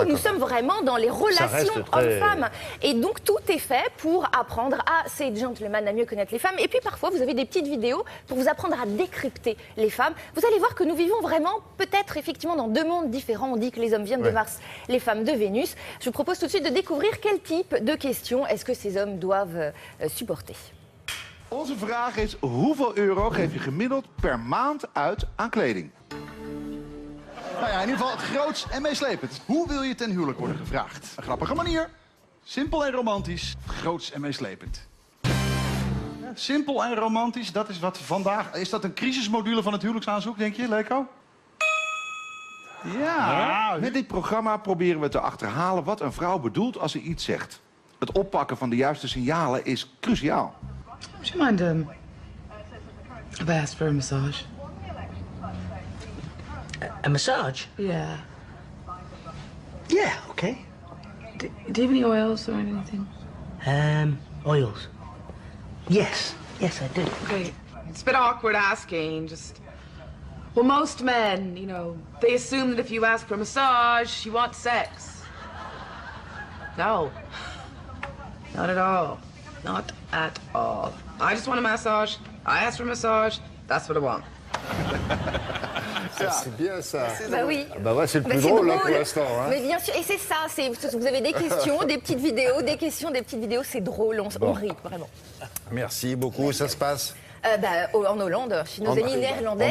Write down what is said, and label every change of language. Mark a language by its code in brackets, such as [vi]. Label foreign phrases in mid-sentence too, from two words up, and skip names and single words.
[fr] Nous sommes vraiment dans les relations hommes-femmes. Et donc, tout est fait pour apprendre à ces gentlemen à mieux connaître les femmes. Et puis, parfois, vous avez des petites vidéos pour vous apprendre à décrypter les femmes. Vous allez voir que nous vivons vraiment, peut-être, effectivement, dans 2 mondes différents. On dit que les hommes viennent de Mars, les femmes de Vénus. Je vous propose tout de suite de découvrir quel type de questions est-ce que ces hommes doivent supporter. [nl] Onze vraag is, hoeveel euro geef je gemiddeld per maand uit aan kleding? Nou ja, in ieder geval groots en meeslepend. Hoe wil je ten huwelijk worden gevraagd? Een grappige manier, simpel en romantisch, groots en meeslepend. Ja, simpel en romantisch, dat is wat vandaag... Is dat een crisismodule van het huwelijksaanzoek, denk je, Leko? Ja, met dit programma proberen we te achterhalen wat een vrouw bedoelt als ze iets zegt. Het oppakken van de juiste signalen is cruciaal. [en] Would you mind if I asked for a massage? A massage? Yeah. Yeah, okay. Do you have any oils or anything? Oils. Yes, I do. Okay. It's a bit awkward asking, just... Well, most men, you know, they assume that if you ask for a massage, you want sex. No. Not at all. Not at all. I just want a massage. I ask for a massage. That's what I want. [fr] C'est bien ça. Bah oui. Bah ouais, c'est le plus drôle là, pour l'instant. Hein. Mais bien sûr, et c'est ça. Vous avez des questions, des petites vidéos, des questions, des petites vidéos. C'est drôle, on rit vraiment. Merci beaucoup. Ça se passe en Hollande, chez nos amis néerlandais.